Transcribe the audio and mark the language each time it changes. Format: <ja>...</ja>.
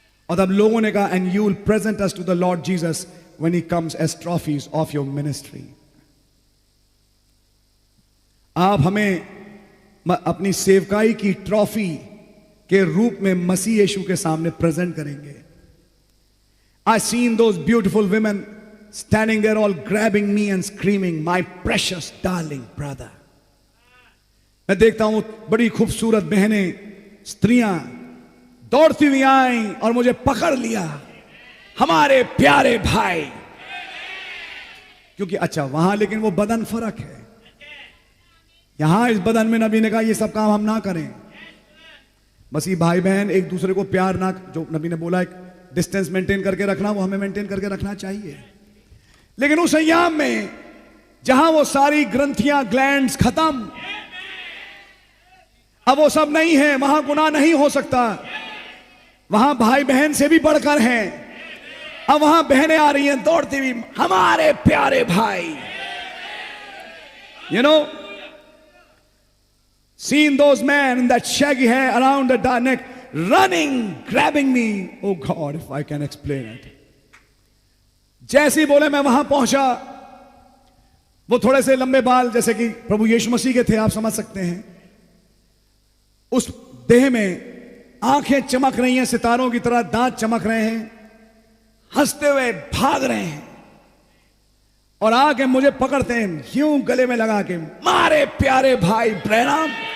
<hi>और तब लोगों ने कहा,</hi> <en>And you will present us to the Lord Jesus when he comes as trophies of your ministry.</en> <hi>आप हमें अपनी सेवकाई की ट्रॉफी के रूप में मसीह यीशु के सामने प्रेजेंट करेंगे।</hi> <en>I seen those beautiful women standing there all grabbing me and screaming, my precious darling brother.</en> <hi>मैं देखता हूं बड़ी खूबसूरत बहनें, स्त्रियां दौड़ती हुई आई और मुझे पकड़ लिया, हमारे प्यारे भाई। क्योंकि अच्छा वहां लेकिन वो बदन फर्क है। यहां इस बदन में नबी ने कहा ये सब काम हम ना करें। मसीह भाई बहन एक दूसरे को प्यार ना, जो नबी ने बोला एक</hi> <en>distance maintain</en> <hi>करके रखना, वो हमें मेंटेन करके रखना चाहिए। लेकिन उस अय्याम में जहां वो सारी ग्रंथियां, ग्लैंड्स खत्म, अब वो सब नहीं है, वहां गुनाह नहीं हो सकता। वहां भाई बहन से भी बढ़कर हैं। अब वहां बहनें आ रही हैं दौड़ती हुई, हमारे प्यारे भाई।</hi> <en>You know, seeing those men in that shaggy hair around the neck, running, grabbing me. Oh God, if I can explain it.</en> <hi>जैसे ही बोले मैं वहां पहुंचा, वो थोड़े से लंबे बाल जैसे कि प्रभु यीशु मसीह के थे, आप समझ सकते हैं। उस देह में आंखें चमक रही हैं सितारों की तरह, दांत चमक रहे हैं, हंसते हुए भाग रहे हैं और आके मुझे पकड़ते हैं यूं गले में लगा के, मारे प्यारे भाई ब्रैनम।</hi>